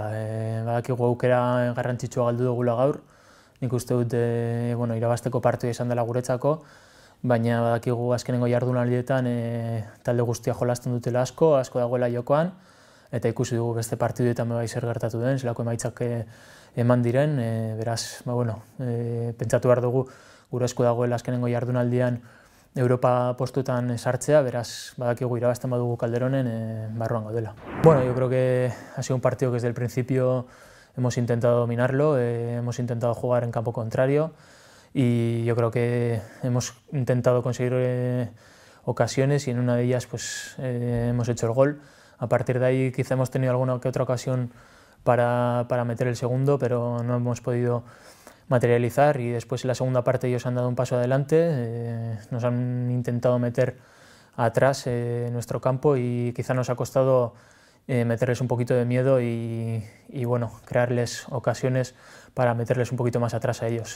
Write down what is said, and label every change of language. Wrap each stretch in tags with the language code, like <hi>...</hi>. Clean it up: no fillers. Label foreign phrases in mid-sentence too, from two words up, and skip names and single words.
<eu>Badakigu aukera garrantzitsua galdu dugula gaur, nik uste dut irabazteko partida izan dela guretzako, baina badakigu azkenengo jardunaldietan talde guztia jolasten dutela asko dagoela jokoan, eta ikusi dugu beste partiduetan bai zer gertatu den, zelako emaitzak eman diren, beraz, pentsatu behar dugu gure esku dagoela azkenengo jardunaldian Europa postuetan sartzea, beraz, badakigu irabazten badugu Calderonen barruan gaudela.</eu> <es>Bueno, yo creo que ha sido un partido que desde el principio hemos intentado dominarlo, hemos intentado jugar en campo contrario y yo creo que hemos intentado conseguir ocasiones y en una de ellas pues hemos hecho el gol. A partir de ahí quizá hemos tenido alguna que otra ocasión para meter el segundo, pero no hemos podido materializar, y después en la segunda parte ellos han dado un paso adelante, nos han intentado meter atrás en nuestro campo y quizá nos ha costado meterles un poquito de miedo y bueno, crearles ocasiones para meterles un poquito más atrás a ellos.</es>